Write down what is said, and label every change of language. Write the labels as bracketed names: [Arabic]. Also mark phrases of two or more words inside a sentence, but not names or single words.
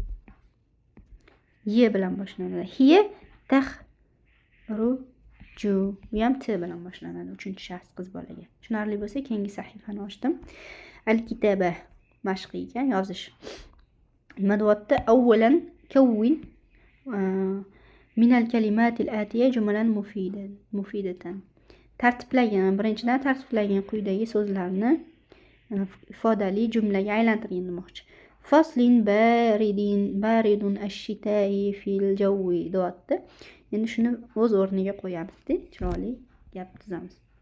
[Uzbek] Y bilan boshlanadi. [Arabic] هي تخرج. [Uzbek] Bu ham T bilan boshlanadi. 3-shaxs qiz bolaga. Tushunarli bo'lsa, keyingi sahifani ochdim. Al-kitaba mashq ekan, yozish. Nima deyapti? [Arabic] أولا كون من الكلمات الآتية جملا مفيدة. [Uzbek] Tartiblagan, birinchidan tartiblagan quyidagi so'zlarni ifodali jumlaga aylantirgan demoqchi. [Arabic] فصل بارد الشتاء في الجو deyapti. [Uzbek] Endi shuni o'z o'rniga qo'yamiz-da, chiroyli gap tuzamiz.